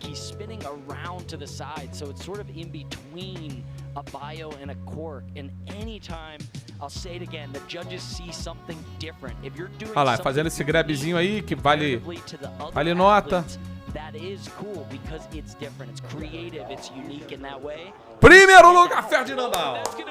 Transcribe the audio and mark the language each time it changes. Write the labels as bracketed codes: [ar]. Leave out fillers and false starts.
[en] He's spinning around to the side, so it's sort of in between a bio and a cork. And anytime, I'll say it again, the judges see something different. If you're doing [pt] olha lá, fazendo esse grabzinho aí que vale nota. [en] That is cool because it's different. It's creative. It's unique in that way. [pt] Primeiro lugar, Ferdinandão.